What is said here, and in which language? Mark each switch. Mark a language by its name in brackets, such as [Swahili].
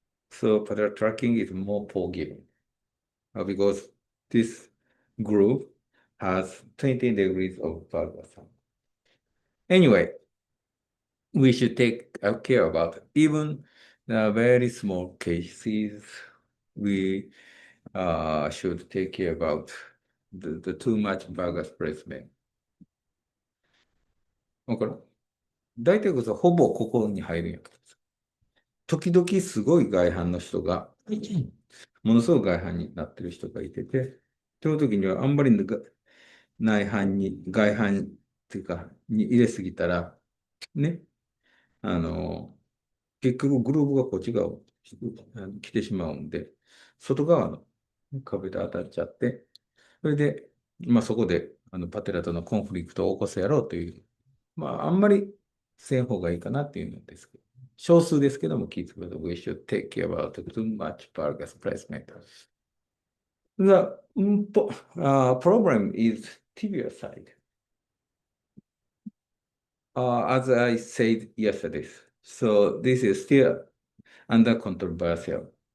[English] So patellar tracking is more forgiving because this group has 20 degrees of valgus. Anyway, we should take care about even the very small cases. We should take care about the too much valgus placement. [Japanese] わかる大体こそほぼここに入るんやけどさ。時々すごい外反の人が、ものすごい外反になってる人がいてて、その時にはあんまり内反に、外反っていうか、に入れすぎたら、ね、あの、結局グルーブがこっち側を来てしまうんで、外側の壁で当たっちゃって、それで、まあそこでパテラとのコンフリクトを起こすやろうという、まああんまりせん方がいいかなっていうんですけど、少数ですけども、聞いてください。 [English] We should take care about too much valgus placement. The problem is tibial side. As I said yesterday, so this is still under controversial.